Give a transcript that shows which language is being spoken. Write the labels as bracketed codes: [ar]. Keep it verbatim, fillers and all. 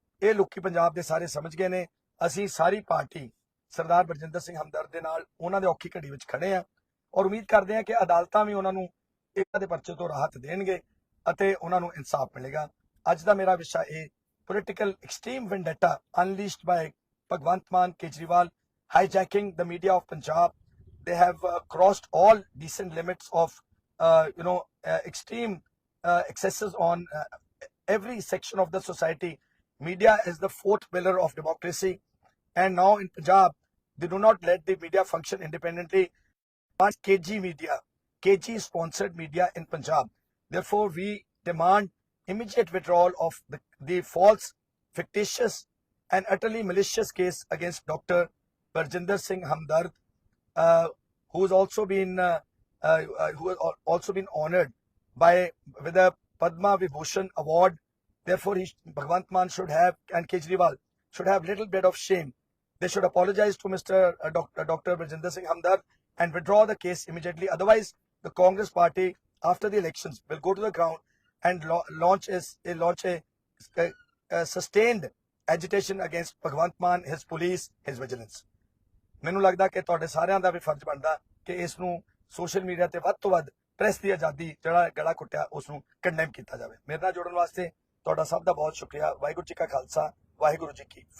[pa] ਇਹ ਲੋਕੀ ਪੰਜਾਬ ਦੇ ਸਾਰੇ ਸਮਝ ਗਏ ਨੇ। ਅਸੀਂ ਸਾਰੀ ਪਾਰਟੀ ਸਰਦਾਰ ਬਰਜਿੰਦਰ ਸਿੰਘ ਹਮਦਰਦ ਦੇ ਨਾਲ ਉਹਨਾਂ ਦੇ ਔਖੀ ਘੜੀ ਵਿੱਚ ਖੜੇ ਆ, ਔਰ ਉਮੀਦ ਕਰਦੇ ਆ ਕਿ ਅਦਾਲਤਾਂ ਵੀ ਉਹਨਾਂ ਨੂੰ ਇਹਨਾਂ ਦੇ ਪਰਚੇ ਤੋਂ ਰਾਹਤ ਦੇਣਗੇ ਅਤੇ ਉਹਨਾਂ ਨੂੰ ਇਨਸਾਫ ਮਿਲੇਗਾ। ਅੱਜ ਦਾ ਮੇਰਾ ਵਿਸ਼ਾ ਇਹ [en] Political extreme vendetta unleashed by Bhagwant Mann Kejriwal hijacking the media of Punjab. They have uh, crossed all decent limits of uh, you know uh, extreme uh, excesses on uh, every section of the society. Media is the fourth pillar of democracy, and now in Punjab they do not let the media function independently. Demand KG media, KG sponsored media in Punjab. Therefore we demand immediate withdrawal of the, the false, fictitious and utterly malicious case against Dr. Barjinder Singh Hamdard, uh, who's also been uh, uh, uh, who has al- also been honored by with a Padma Vibhushan award. Therefore, he, Bhagwant Mann should have and Kejriwal should have little bit of shame. They should apologize to Mister Uh, Doctor Doctor Brajinder Singh Hamdard and withdraw the case immediately. Otherwise, the Congress Party after the elections will go to the ground and lo- launch is a launch a, a, a sustained agitation against Bhagwant Mann, his police, his vigilance. [pa] ਮੈਨੂੰ ਲੱਗਦਾ ਕਿ ਤੁਹਾਡੇ ਸਾਰਿਆਂ ਦਾ ਵੀ ਫਰਜ਼ ਬਣਦਾ ਕਿ ਇਸ ਨੂੰ ਸੋਸ਼ਲ ਮੀਡੀਆ ਤੇ ਵੱਧ ਤੋਂ ਵੱਧ ਪ੍ਰੈਸ ਦੀ ਆਜ਼ਾਦੀ ਜਿਹੜਾ ਗਲਾ ਕੁੱਟਿਆ ਉਸ ਨੂੰ ਕੰਡੈਮ ਕੀਤਾ ਜਾਵੇ। ਮੇਰੇ ਨਾਲ ਜੁੜਨ ਵਾਸਤੇ ਤੁਹਾਡਾ ਸਭ ਦਾ ਬਹੁਤ ਸ਼ੁਕਰੀਆ। ਵਾਹਿਗੁਰੂ ਜੀ ਕਾ ਖਾਲਸਾ, ਵਾਹਿਗੁਰੂ ਜੀ ਕੀ ਫਤਿਹ।